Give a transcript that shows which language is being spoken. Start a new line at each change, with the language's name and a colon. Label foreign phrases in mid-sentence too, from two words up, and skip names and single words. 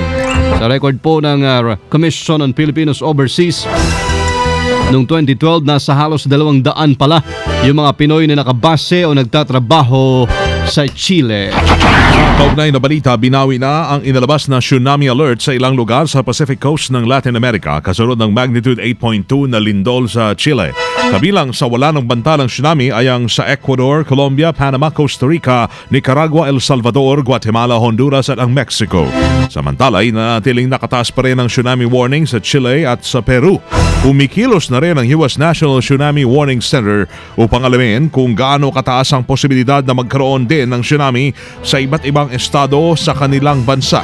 Filipino: Sa record po ng Commission on Filipinos Overseas, noong 2012, nasa halos 200 pala yung mga Pinoy na nakabase o nagtatrabaho sa Chile. Kaugnay na balita, binawi na ang inalabas na
English: tsunami alert
Filipino: sa ilang lugar sa Pacific Coast ng Latin America kasunod ng magnitude 8.2 na lindol sa Chile. Kabilang sa wala ng bantalang tsunami ay ang sa Ecuador, Colombia, Panama, Costa Rica, Nicaragua, El Salvador, Guatemala, Honduras at ang Mexico. Samantala, nanatiling nakataas pa rin ang
English: tsunami warning
Filipino: sa Chile at sa Peru. Umikilos na rin ang US National Tsunami Warning Center upang alamin kung gaano kataas ang posibilidad na magkaroon din ng tsunami sa iba't ibang estado sa kanilang bansa.